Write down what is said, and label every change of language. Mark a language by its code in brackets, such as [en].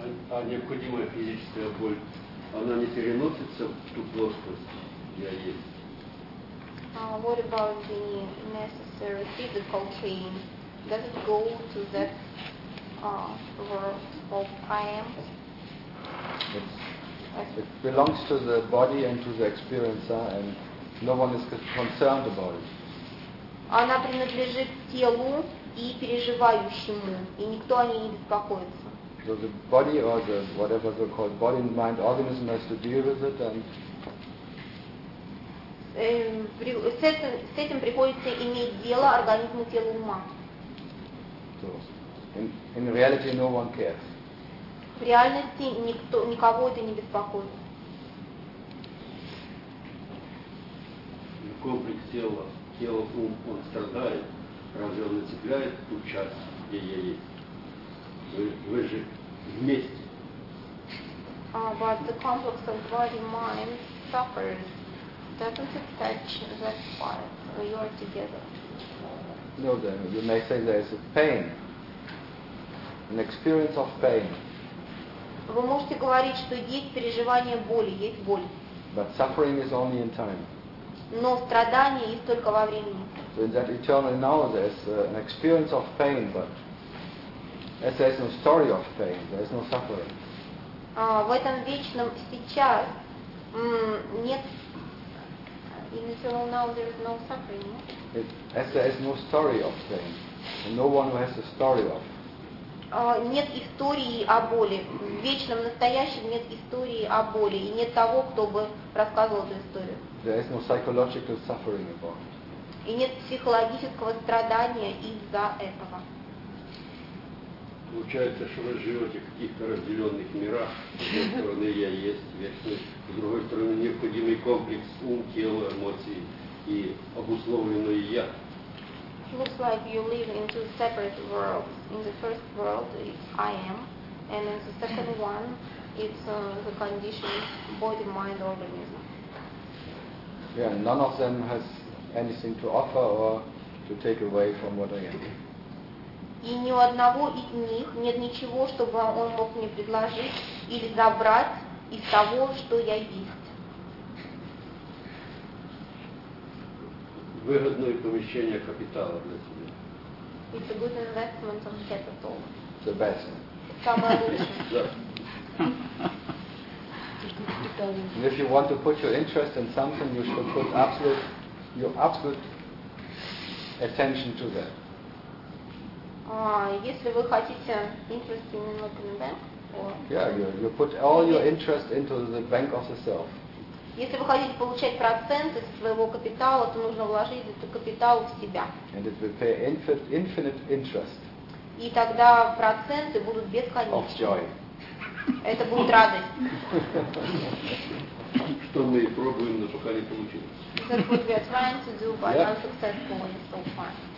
[ru] А необходимая физическая боль, она не переносится в ту плоскость, я есть? [en] What about the necessary physical pain? Does it go to that world of I am? It belongs to the body and to the experiencer and no one is concerned about it. [ru] Она принадлежит телу и переживающему, и никто о ней не беспокоится. [en] So the body or the whatever they call body and mind organism has to deal with it and [ru] с этим приходится иметь дело организму тела ума. [en] So in reality no one cares. [ru] В реальности никого это не беспокоит. Комплекс тела, тело, ум, он страдает, разве он нацепляет ту часть, где я есть? Вы же вместе. [en] But the complex of body-mind suffers. Doesn't it touch that part? We are together. No, then, you may say there is a pain, an experience of pain. [ru] Вы можете говорить, что есть переживание боли, есть боль. [en] But suffering is only in time. [ru] Но страдание есть только во времени. [en] So in that eternal now there's an experience of pain, but there's no story of pain, there's no suffering. [ru] В этом вечном сейчас нет. [en] In eternal now there is no suffering. As there is no story of pain, and no one who has a story of. [ru] Нет истории о боли. В вечном настоящем нет истории о боли, и нет того, кто бы рассказывал эту историю. [en] There is no psychological suffering about it. [ru] И нет психологического страдания из-за этого. Получается, что вы живете в каких-то разделенных мирах. С одной стороны, я есть вечность. С другой стороны, необходимый комплекс ум, тело, эмоции и обусловленное я. [en] Looks like you live in two separate worlds. In the first world, it's I am. And in the second one, it's the condition body, mind, organism. Yeah, none of them has anything to offer or to take away from what I am. [ru] И ни у одного из них нет ничего, чтобы он мог мне предложить или забрать из того, что я есть. Выгодное помещение капитала для тебя. [en] It's a good investment on capital. The best. [ru] Самое лучшее. Да. [en] And if you want to put your interest in something, you should put absolute, your absolute attention to that. [ru] Если вы хотите [en] interest in the bank, or yeah, you put all your interest into the bank of the self. [ru] Если вы хотите получать процент из своего капитала, то нужно вложить этот капитал в себя. [en] And it will pay infinite interest. [ru] И тогда проценты будут бесконечны. [en] Of joy. [ru] Это будет радость. Что мы пробуем, но пока не получилось. [en] That what we are trying to do, but unsuccessful so far.